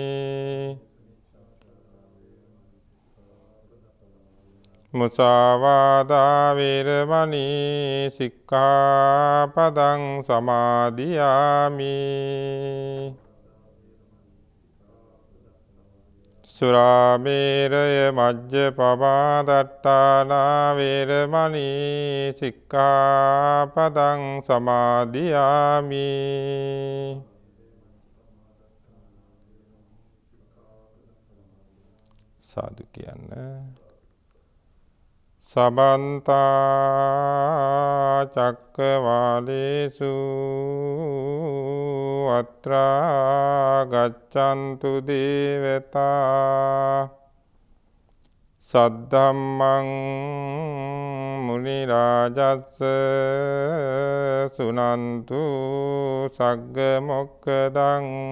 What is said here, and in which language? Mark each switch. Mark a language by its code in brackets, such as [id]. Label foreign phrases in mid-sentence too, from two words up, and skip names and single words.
[pi] มุสาวาทาเวรมณีสิกขาปดังสมาธิยามิสุราเมรยมัจจปมาทัฏฐานาเวรมณีสิกขาปดังสมาธิยามิ สาธุ කියන්න සබන්තා චක්කවාලේසු අත්‍රා ගච්ඡන්තු දේවතා සද්ධම්මං මුනි රාජස්ස සුනන්තු සග්ග මොක්ඛදං